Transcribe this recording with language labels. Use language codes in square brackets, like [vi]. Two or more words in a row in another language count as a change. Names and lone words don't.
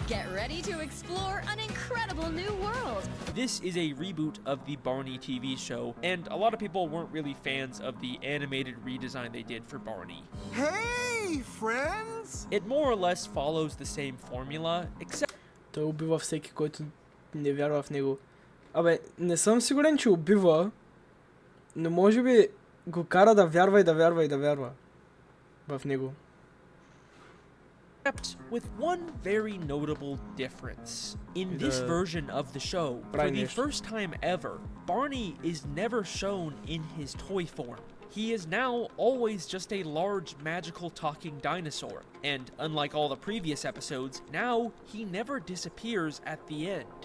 [en] Get ready to explore an incredible new world. This is a reboot of the Barney TV show, and a lot of people weren't really fans of the animated redesign they did for Barney. Hey, friends! It more or less follows the same formula, except... [bg] Той убива всеки, който не вярва в него. Абе, не съм сигурен, че убива, но може би го кара да вярва и да вярва и да вярва в него. [en] Except with one very notable difference. In this version of the show, for the first time ever, Barney is never shown in his toy form. He is now always just a large magical talking dinosaur, and unlike all the previous episodes, now he never disappears at the end.